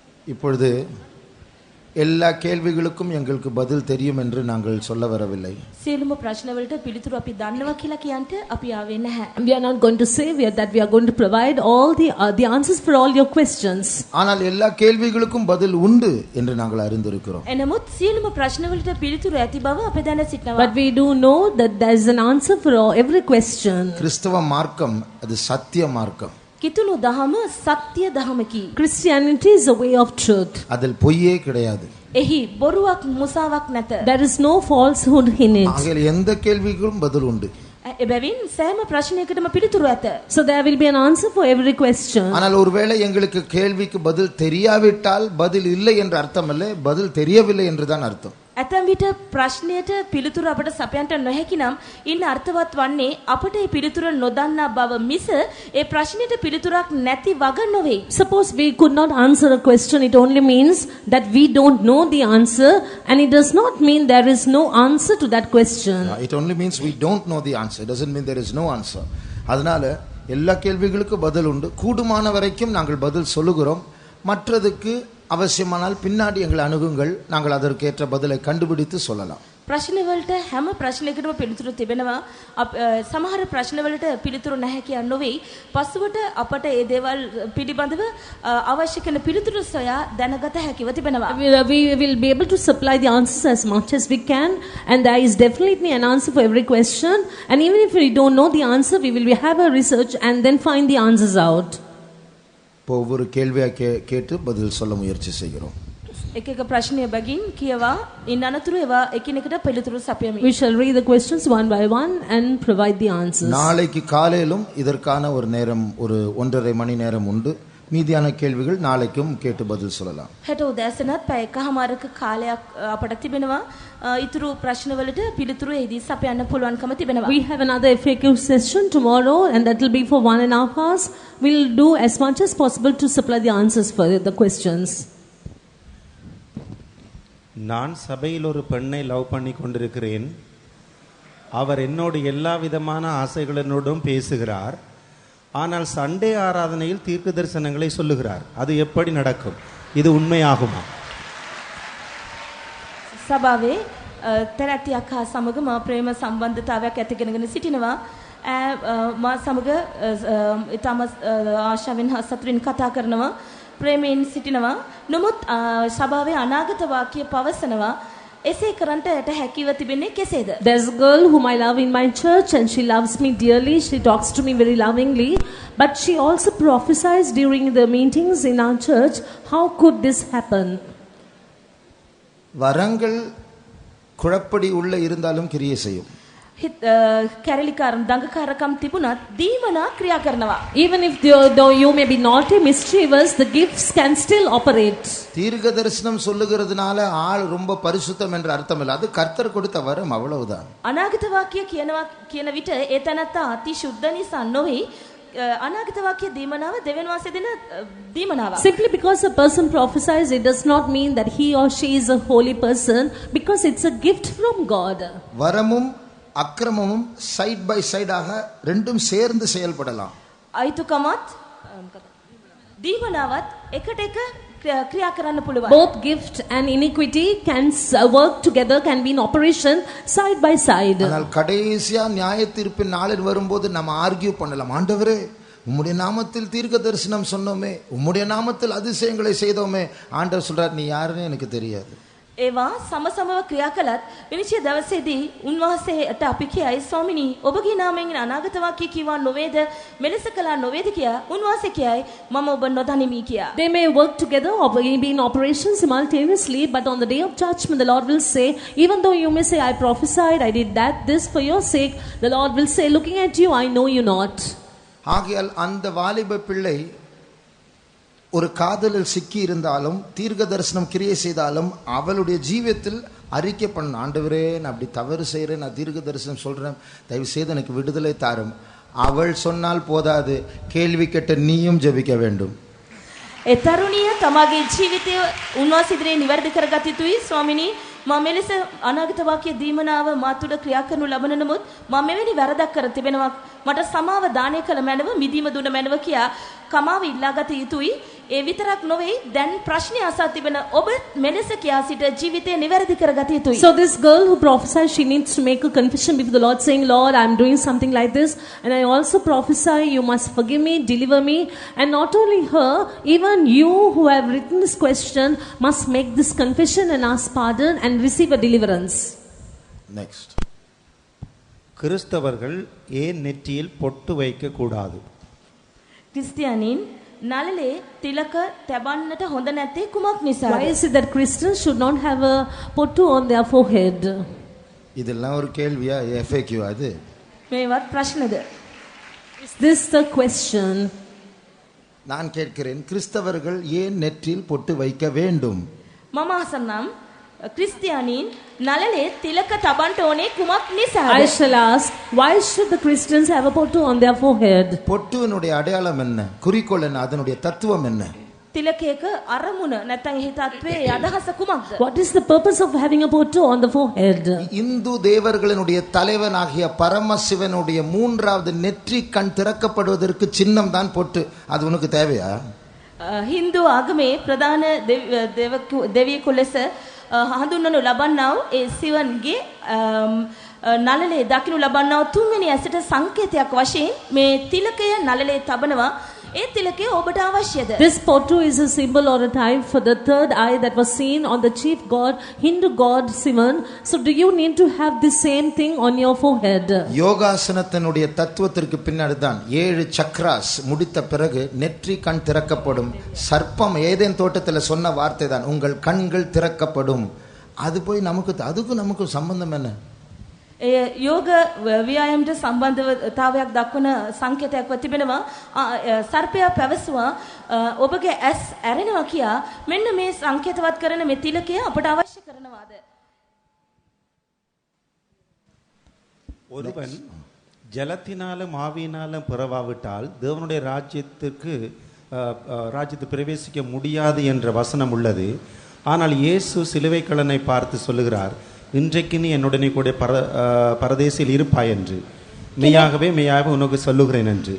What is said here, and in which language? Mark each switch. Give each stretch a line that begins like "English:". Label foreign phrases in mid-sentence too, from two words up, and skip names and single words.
Tamil: இப்பொழுது எல்லா கேள்விகளுக்கும் எங்களுக்கு பதில் தெரியும் என்று நாங்கள் சொல்ல வரவில்லை.
Sinhala: සියලුම ප්‍රශ්න වලට පිළිතුරු අපි දන්නවා කියලා කියන්ට අපි ආවේ නැහැ.
English: We are not going to say that we are going to provide all the answers for all your questions.
Tamil: ஆனால் எல்லா கேள்விகளுக்கும் பதில் உண்டு என்று நாங்கள் அறிந்திருக்கிறோம்.
Sinhala: එනමුත් සියලුම ප්‍රශ්න වලට පිළිතුරු ඇති බව අපි දැන සිටිනවා.
English: But we do know that there is an answer for every question.
Tamil: கிறிஸ்தவ மார்க்கம் அது சத்திய மார்க்கம்.
Sinhala: කිතුණු දහම සත්‍ය දහමකි.
English: Christianity is a way of truth.
Tamil: அதில் பொய்யே கிடையாது.
Sinhala: එහි බොරුවක් මුසාවක් නැත.
English: There is no falsehood in it.
Tamil: ஆகையால் எந்த கேள்விக்கும் பதில் உண்டு.
Sinhala: එබැවින් සෑම ප්‍රශ්නයකටම පිළිතුරු ඇත.
English: So there will be an answer for every question.
Tamil: ஆனால் ஒருவேளை எங்களுக்கு கேள்விக்கு பதில் தெரியாவிட்டால் பதில் இல்லை என்று அர்த்தமல்ல, பதில் தெரியவில்லை என்றுதான் அர்த்தம்.
Sinhala: ඇතැම් විට ප්‍රශ්නයට පිළිතුරු අපට සපයන්නට නොහැකි නම් ඉන්න අර්ථවත් වන්නේ අපට ඒ පිළිතුර නොදන්නා බව මිස ඒ ප්‍රශ්නයට පිළිතුරක් නැති වග නොවේ.
English: Suppose we could not answer a question, it only means that we don't know the answer, and it does not mean there is no answer to that question. It only means we don't know the answer. It doesn't mean there is no answer.
Tamil: அதனால எல்லா கேள்விகளுக்கும் பதில் உண்டு. கூடுமான வரைக்கும் நாங்கள் பதில் சொல்லுகிறோம். மற்றதுக்கு அவசியமானால் பின்னாடி எங்களை அணுகுங்கள், நாங்கள் அதற்கேற்ற பதிலை கண்டுபிடித்து சொல்லலாம்.
Sinhala: ප්‍රශ්න වලට හැම ප්‍රශ්නයකටම පිළිතුරු තිබෙනවා. සමහර ප්‍රශ්න වලට පිළිතුරු නැහැ කියන නොවේ. පසුවට අපට ඒ දේවල් පිළිබඳව අවශ්‍ය කරන පිළිතුරු සොයා දැනගත හැකිව තිබෙනවා.
English: We will be able to supply the answers as much as we can, and there is definitely an answer for every question, and even if we don't know the answer, we will have a research and then find the answers out.
Tamil: ஒவ்வொரு கேள்வியா கேட்டு பதில் சொல்ல முயற்சி செய்கிறோம்.
Sinhala: එක එක ප්‍රශ්නය බැගින් කියවා ඉන්න අනතුරු ඒවා එකිනෙකට පිළිතුරු සපයමි.
English: We shall read the questions one by one and provide the answers.
Tamil: நாளைக்கு காலையிலும் இதற்கான ஒரு நேரம், ஒரு 1.5 மணி நேரம் உண்டு. மீதியான கேள்விகள் நாளைக்கும் கேட்டு பதில் சொல்லலாம்.
Sinhala: හෙට උදෑසනත් පැය එකමාරක කාලයක් අපට තිබෙනවා. ඊතුරු ප්‍රශ්න වලට පිළිතුරු එදී සපයන්න පුළුවන්කම තිබෙනවා.
English: We have another FAQ session tomorrow, and that will be for 1.5 hours. We'll do as much as possible to supply the answers for the questions.
Tamil: நான் சபையில் ஒரு பெண்ணை லவ் பண்ணி கொண்டிருக்கிறேன். அவர் என்னோடு எல்லா விதமான ஆசைகளோடும் பேசுகிறார். ஆனால் சண்டே ஆராதனையில் தீர்க்க தரிசனங்களை சொல்லுகிறார். அது எப்படி நடக்கும்? இது உண்மையாகுமா?
Sinhala: සභාවේ තැනැත්තියක් හා සමග මා ප්‍රේම සම්බන්ධතාවයක් ඇතිගෙනගෙන සිටිනවා. මා සමග ඊටම ආශාවෙන් හා සතුටින් කතා කරනවා. ප්‍රේමයෙන් සිටිනවා. නමුත් සභාවේ අනාගත වාක්‍ය පවසනවා. එසේ කරන්නට යට හැකිව තිබෙන්නේ කෙසේද?
English: There's a girl whom I love in my church, and she loves me dearly. She talks to me very lovingly, but she also prophesies during the meetings in our church. How could this happen?
Tamil: வரங்கள் குழப்படி உள்ள இருந்தாலும் கிரியை செய்யும்.
Sinhala: කැරලිකාරම් දඟකාරකම් තිබුණත් දීමනා ක්‍රියා කරනවා.
English: Even if though you may be naughty, mischievous, the gifts can still operate.
Tamil: தீர்க்க தரிசனம் சொல்லுகிறதுனால ஆள் ரொம்ப பரிசுத்தம் என்ற அர்த்தம் இல்லை. அது கர்த்தர் கொடுத்த வரம், அவ்வளவுதான்.
Sinhala: අනාගත වාක්‍ය කියනවා කියන විට ඒ තැනත්තා අති ශුද්ධ නිසා නොවේ. අනාගත වාක්‍ය දීමනාව දෙවියන් වහන්සේ දෙන දීමනාවක්.
English: Simply because a person prophesies, it does not mean that he or she is a holy person, because it's a gift from God.
Tamil: வரமும் அக்கிரமமும்
English: side by side
Tamil: ரெண்டும் சேர்ந்து செயல்படலாம்.
Sinhala: අයිතුකමත් දීමනාවත් එකට එක ක්‍රියා කරන්න පුළුවන්.
English: Both gift and iniquity can work together, can be in operation side by side.
Tamil: ஆனால் கடைசியா நியாயத்தீர்ப்பின் நாளில் வரும்போது நம்ம ஆர்கியூ பண்ணலாம். ஆண்டவரே, உம்முடைய நாமத்தில் தீர்க்க தரிசனம் சொன்னோமே, உம்முடைய நாமத்தில் அதிசயங்களை செய்தோமே. ஆண்டவர் சொல்றார், நீ யாருன்னு எனக்கு தெரியாது.
Sinhala: ඒවා සමසමව ක්‍රියා කළත් විනිශ්චය දවසේදී උන්වහන්සේට අපි කියයි, ස්වාමිනී ඔබගේ නාමයෙන් අනාගත වාක්‍ය කිව්වා නොවේද, මෙලෙස කළා නොවේද කියා උන්වහන්සේ කියයි, මම ඔබ නොදනිමි කියා.
English: They may work together or be in operation simultaneously, but on the day of judgment the Lord will say, even though you may say, I prophesied, I did this for your sake, the Lord will say, looking at you, I know you not.
Tamil: ஆகையால் அந்த வாலிப பிள்ளை ஒரு காதலில் சிக்கி இருந்தாலும் தீர்க்க தரிசனம் கிரியை செய்தாலும் அவளுடைய ஜீவியத்தில் அறிக்கை பண்ண, ஆண்டவரே நான் அப்படி தவறு செய்கிறேன், நான் தீர்க்க தரிசனம் சொல்கிறேன், தயவு செய்து எனக்கு விடுதலை தாரும். அவள் சொன்னால் போதாது, கேள்வி கேட்ட நீயும் ஜெபிக்க வேண்டும்.
Sinhala: ඒ තරුණිය තමාගේ ජීවිතය උන්වහන්සේ ඉදිරියේ නිවැරදි කරගත යුතුයි. ස්වාමිනී මම මෙලෙස අනාගත වාක්‍ය දීමනාව මා තුළ ක්‍රියා කරනු ලබන නමුත් මම මෙවැනි වැරදක් කර තිබෙනවා. මට සමාව දානය කළ මැනව, මිදීම දුන මැනව කියා කමාව ඉල්ලාගත යුතුයි. ඒ විතරක් නොවේ දැන් ප්‍රශ්නේ අසා තිබෙන ඔබ මෙලෙස කියා සිට ජීවිතය නිවැරදි කරගත යුතුයි.
English: So this girl who prophesied, she needs to make a confession before the Lord saying, Lord, I am doing something like this and I also prophesy, you must forgive me, deliver me. And not only her, even you who have written this question must make this confession and ask pardon and receive a deliverance. Next.
Tamil: கிறிஸ்தவர்கள் ஏன் நெற்றியில் பொட்டு வைக்க கூடாது?
Sinhala: ක්‍රිස්තියානීන් නළලේ තිලක තැබන්නට හොඳ නැත්තේ කුමක් නිසාද?
English: Why is it that Christians should not have a pottu on their forehead?
Tamil: இதெல்லாம் ஒரு கேள்வியா? FAQ அது?
Sinhala: මේවත් ප්‍රශ්නද?
English: Is this the question?
Tamil: நான் கேட்கிறேன், கிறிஸ்தவர்கள் ஏன் நெற்றியில் பொட்டு வைக்க வேண்டும்?
Sinhala: මම අසන්නම් ක්‍රිස්තියානීන් නළලේ තිලක තබන්න ඕනේ කුමක් නිසාද?
English: I shall ask, why should the Christians have a pottu on their forehead?
Tamil: பொட்டுவினுடைய அடையாளம் என்ன? குறிக்கோள் என்ன? அதனுடைய தத்துவம் என்ன?
Sinhala: තිලකයක අරමුණ නැත්නම් එහි තත්වයේ අදහස කුමක්ද?
English: What is the purpose of having a pottu on the forehead?
Tamil: இந்து தேவர்களுடைய தலைவனாகிய பரமசிவனுடைய மூன்றாவது நெற்றி கண் திறக்கப்படுவதற்கு சின்னம் தான் பொட்டு. அது உனக்கு தேவையா?
Sinhala: හින්දු ආගමේ ප්‍රධාන දෙවියෙකු ලෙස හඳුන්වනු ලබන්නා වූ ඒ සිවන්ගේ නළලේ දකින්නු ලබන්නා වූ තුන්වෙනි ඇසට සංකේතයක් වශයෙන් මේ තිලකය නළලේ තබනවා. ඒ තිලකය ඔබට අවශ්‍යද?
English: This pottu is a symbol or a type for the third eye that was seen on the chief god, Hindu god Sivan. So do you need to have the same thing on your forehead?
Tamil: யோகாசனத்தினுடைய தத்துவத்திற்கு பின்னாடி தான் 7 சக்ராஸ் முடித்த பிறகு நெற்றி கண் திறக்கப்படும். சர்ப்பம் ஏதேன் தோட்டத்தில் சொன்ன வார்த்தை தான், உங்கள் கண்கள் திறக்கப்படும். அது போய் நமக்கு சம்பந்தம் என்ன?
Sinhala: ඒ යෝග ව්‍යායාමයට සම්බන්ධතාවයක් දක්වන සංකේතයක් තිබෙනවා. සර්පයා පැවසුවා ඔබගේ ඇස් ඇරෙනවා කියා. මෙන්න මේ සංකේතවත් කරන මේ තිලකය අපට අවශ්‍ය කරනවාද?
Tamil: ஒருவன் ஜலத்தினாலும் ஆவியினாலும் பிறவாவிட்டால் தேவனுடைய ராஜ்யத்தை பிரவேசிக்க முடியாது என்ற வசனம் உள்ளது. ஆனால் இயேசு சிலுவை கள்ளனை பார்த்து சொல்லுகிறார், இன்றைக்கு நீ என்னுடனே கூட பரதேசில் இருப்பாய் என்று, மெய்யாகவே உனக்கு சொல்லுகிறேன் என்று.